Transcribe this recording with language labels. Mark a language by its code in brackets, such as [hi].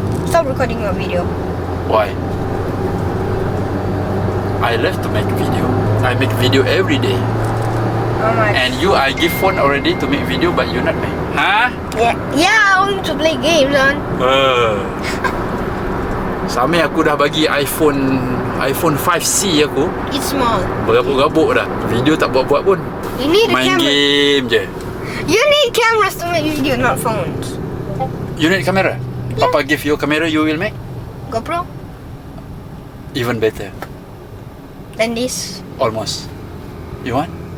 [en] Stop recording your video. Why? I love to make video. I make video every day. Oh my. And you, I give phone already to make video, but you not make. Huh? Yeah, only to play games, man. [ms] Sampai aku dah bagi iPhone 5C aku. [en] It's small. [ms] Berabuk-rabuk dah. Video tak buat-buat pun. [en] You need a [ms] Main [en] camera. [ms] game je. [en] You need cameras to make video, not phones. You need camera? Papa give you camera, you will make? GoPro? Even better. Then this. Almost. You want?